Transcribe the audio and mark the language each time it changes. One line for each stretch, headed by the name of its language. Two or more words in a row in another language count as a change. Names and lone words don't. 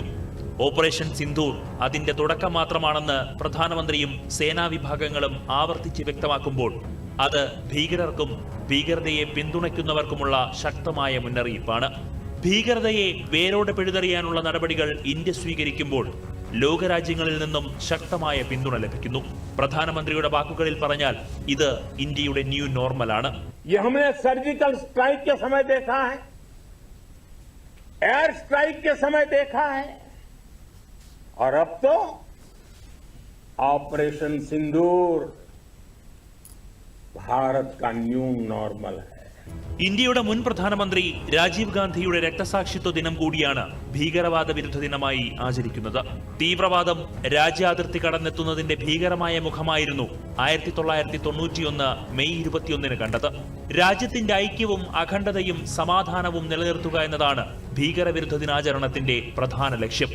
Malayalam: ഓപ്പറേഷൻ സിന്ദൂർ അതിന്റെ തുടക്കം മാത്രമാണെന്ന് പ്രധാനമന്ത്രിയും സേനാ വിഭാഗങ്ങളും ആവർത്തിച്ച് വ്യക്തമാക്കുമ്പോൾ അത് ഭീകരർക്കും ഭീകരതയെ പിന്തുണയ്ക്കുന്നവർക്കുമുള്ള ശക്തമായ മുന്നറിയിപ്പാണ്. ഭീകരതയെ വേരോടെ പിഴുതെറിയാനുള്ള നടപടികൾ ഇന്ത്യ സ്വീകരിക്കുമ്പോൾ ലോകരാജ്യങ്ങളിൽ നിന്നും ശക്തമായ പിന്തുണ ലഭിക്കുന്നു. പ്രധാനമന്ത്രിയുടെ വാക്കുകളിൽ പറഞ്ഞാൽ ഇത് ഇന്ത്യയുടെ
English: new normalആണ്. surgical strike
Hindi: के समय देखा है,
English: air strike
Hindi: के समय देखा है और अब तो ऑपरेशन सिंदूर भारत का
English: new normal
Hindi: है.
Malayalam: ഇന്ത്യയുടെ മുൻ പ്രധാനമന്ത്രി രാജീവ് ഗാന്ധിയുടെ രക്തസാക്ഷിത്വ ദിനം കൂടിയാണ് ഭീകരവാദ വിരുദ്ധ ദിനമായി ആചരിക്കുന്നത്. തീവ്രവാദം രാജ്യാതിർത്തി കടന്നെത്തുന്നതിന്റെ ഭീകരമായ മുഖമായിരുന്നു 1991 മെയ് 21 കണ്ടത്. രാജ്യത്തിന്റെ ഐക്യവും അഖണ്ഡതയും സമാധാനവും നിലനിർത്തുക എന്നതാണ് ഭീകരവിരുദ്ധ ദിനാചരണത്തിന്റെ പ്രധാന ലക്ഷ്യം.